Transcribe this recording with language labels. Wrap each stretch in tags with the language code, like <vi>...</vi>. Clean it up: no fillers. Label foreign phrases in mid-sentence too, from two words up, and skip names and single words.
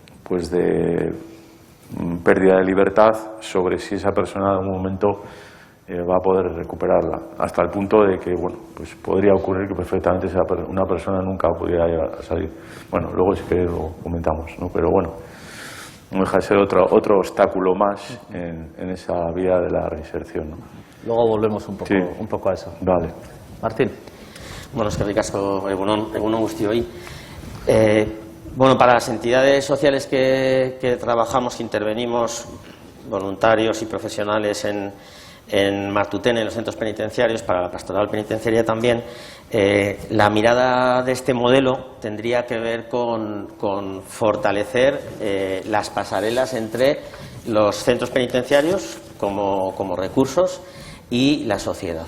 <es>pérdida de libertad sobre si esa persona en algún momento va a poder recuperarla, hasta el punto de que bueno, pues podría ocurrir que perfectamente una persona nunca pudiera llegar a salir. Bueno, luego sí que lo comentamos, ¿no? Pero bueno, no deja de ser otro obstáculo más en esa vía de la reinserción, ¿no? Luego volvemos un poco a eso. Vale. Martín.</es> <eu>Bueno, eskerrik asko egunon guztioi.</eu> <es>Bueno, para las entidades sociales que trabajamos, que intervenimos, voluntarios y profesionales en Martutene, en los centros penitenciarios, para la pastoral penitenciaria también, la mirada de este modelo tendría que ver con fortalecer las pasarelas entre los centros penitenciarios como recursos y la sociedad.</es>